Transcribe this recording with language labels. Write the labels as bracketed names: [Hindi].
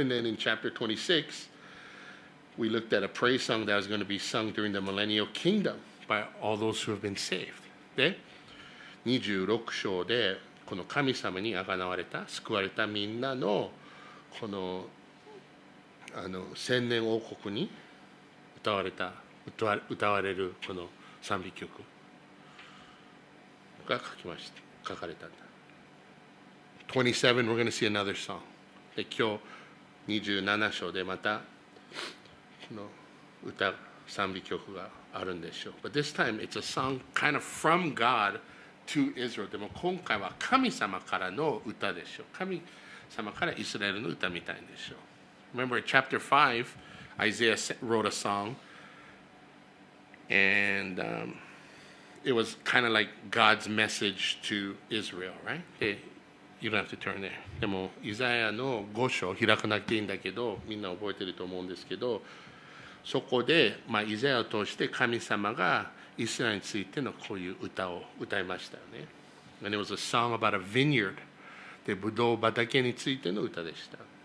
[English] And then in chapter 26, we looked at a praise song that was going to be sung during the millennial kingdom by all those who have been saved. [Japanese] で、26章でこの神様にあがなわれた、救われたみんなのこの千年王国に歌われるこの賛美曲が書かれたんだ。 [English] 27, we're going to see another song. [Japanese] で、今日27章でまたこの歌、賛美曲があるんでしょう。 [English] But this time it's a song kind of from God to Israel. [Japanese] でも今回は神様からの歌でしょう。神様からイスラエルの歌みたいでしょう。 [English] Remember in chapter 5, Isaiah wrote a song and it was kind of like God's message to Israel, right? You don't have to turn there. [Japanese] でもイザヤの5章開かなくていいんだけど、みんな覚えてると思うんですけど、そこで、イザヤを通して神様がイスラエルについてのこういう歌を歌いましたよね。 [English] And it was a song about a vineyard. [Japanese] で、ブドウ畑についての歌でした。